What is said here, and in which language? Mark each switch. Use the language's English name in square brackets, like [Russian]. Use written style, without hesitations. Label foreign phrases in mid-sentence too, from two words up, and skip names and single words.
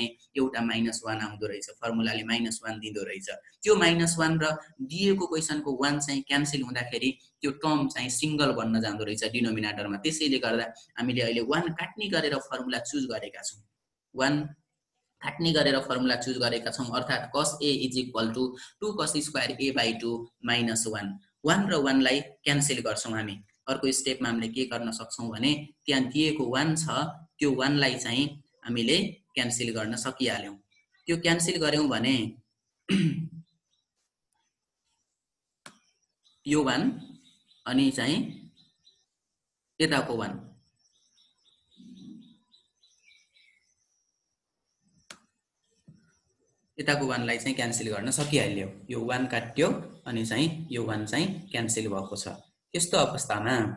[Nepali] एउटा -1 आउँदो रहेछ फर्मुलाले -1 दिँदो रहेछ त्यो -1 र दिएको क्वेशनको 1 चाहिँ क्यान्सल हुँदाखेरि त्यो टर्म चाहिँ सिंगल बन्न जाँदो रहेछ डिनोमिनेटरमा त्यसैले गर्दा हामीले अहिले 1 काट्ने गरेर [English] formula choose [Nepali] गरेका छौं 1 काट्ने गरेर [English] formula choose [Nepali] गरेका छौं अर्थात cos a = 2 cos स्क्वायर a / 2 -1 1 र 1 लाई क्यान्सल गर्छौं हामी अर्को स्टेपमा हामीले के गर्न सक्छौं भने त्यहाँ दिएको 1 छ त्यो 1 लाई चाहिँ हामीले क्यान्सल गर्न सकिहाल्यौं त्यो क्यान्सल गर्यौं भने यो 1 अनि चाहिँ यताको 1 यताको 1 लाई चाहिँ क्यान्सल गर्न सकिहाल्यो यो 1 काट्यो अनि चाहिँ यो 1 चाहिँ क्यान्सल भएको छ यस्तो अवस्थामा